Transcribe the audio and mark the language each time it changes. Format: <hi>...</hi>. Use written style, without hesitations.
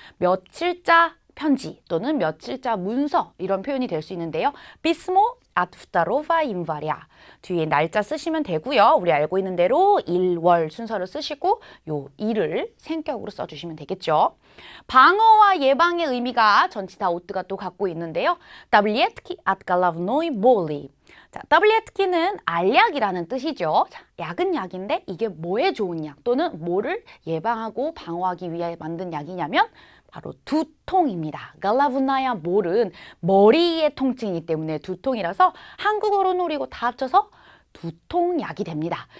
<ko>며칠자 편지 또는 며칠자 문서 이런 표현이 될 수 있는데요.</ko> <ru>Pismo от 2 января</ru> <ko>뒤에 날짜 쓰시면 되고요. 우리 알고 있는 대로 일, 월 순서를 쓰시고 요 일을 생격으로 써주시면 되겠죠. 방어와 예방의 의미가 전치사 오트가 또 갖고 있는데요.</ko> <ru>Таблетки от головной боли</ru> <ko>자, таблет키는 알약이라는 뜻이죠. 자, 약은 약인데 이게 뭐에 좋은 약 또는 뭐를 예방하고 방어하기 위해 만든 약이냐면 바로 두통입니다. 갈라브나야 몰은 머리의 통증이기 때문에 두통이라서 한국어로는 우리고 다 합쳐서 두통약이 됩니다.</ko>